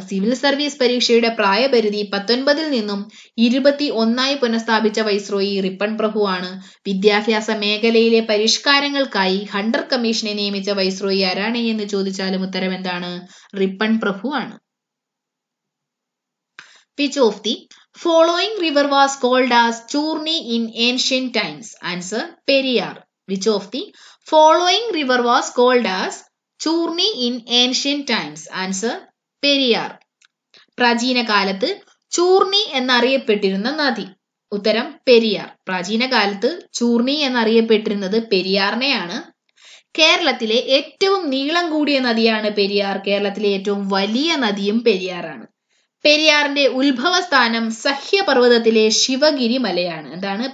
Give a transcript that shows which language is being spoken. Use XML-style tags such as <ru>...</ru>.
<ml>Civil service പരീക്ഷയുടെ പ്രായപരിധി 19 നിന്നും 21 പുനഃസ്ഥാപിച്ച വൈസ്രോയി റിപ്പൺ പ്രഭുവാണ്. വിദ്യാഭ്യാസ മേഖലയിലെ പരിഷ്കാരങ്ങൾക്കായി ഹണ്ടർ കമ്മീഷനെ നിയമിച്ച വൈസ്രോയി ആരാണ് എന്ന് ചോദിച്ചാലും ഉത്തരം എന്താണ്? Ripon പ്രഭുവാണ്.</ml> <en>Which of the following river was called as Churni in ancient times? Answer: Periyar. Which of the following river was called as Churni in ancient times? Answer: Periyar.</en> <ml>പ്രാചീന കാലത്ത് ചൂർണി എന്നറിയപ്പെട്ടിരുന്ന നദി. ഉത്തരം പെരിയാർ. പ്രാചീന കാലത്ത് ചൂർണി എന്നറിയപ്പെട്ടിരുന്നത് പെരിയാറിനെയാണ്. കേരളത്തിലെ ഏറ്റവും നീളം കൂടിയ നദിയാണ് പെരിയാർ. കേരളത്തിലെ ഏറ്റവും വലിയ നദിയും പെരിയാറാണ്. പെരിയാറിന്റെ ഉത്ഭവസ്ഥാനം സഹ്യപർവ്വതത്തിലെ ശിവഗിരി മലയാണ്. എന്താണ്?</ml>